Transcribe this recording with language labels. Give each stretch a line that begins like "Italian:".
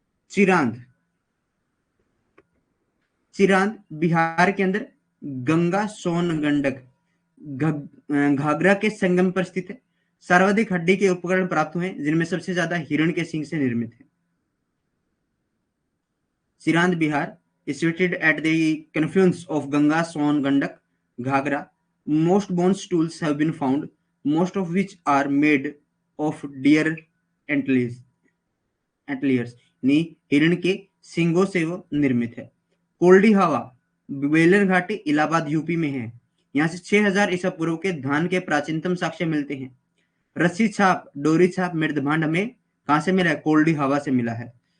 Hindi: चिरांद, चिरांद बिहार के अंदर गंगा सोन गंडक घाघरा के संगम पर स्थित है। सर्वाधिक हड्डी के उपकरण प्राप्त हुए जिनमें सबसे ज्यादा हिरण के सींग से निर्मित है।
English: Chirand Bihar is situated at the confluence of Ganga, Son, Gandak, Ghagra. Most bones tools have been found, most of which are made of deer antlers.
Hindi: एंटलियर्स यानी हिरण के सींगों से वो निर्मित है। कोल्डी हवा बेलन घाटी इलाहाबाद यूपी में है। यहाँ से 6000 ईसा पूर्व के धान के प्राचीनतम साक्ष्य मिलते हैं। रस्सी छाप, डोरी छाप, मृदभांड हमें कहां से मिला है? कोल्डी हवा से मिला है।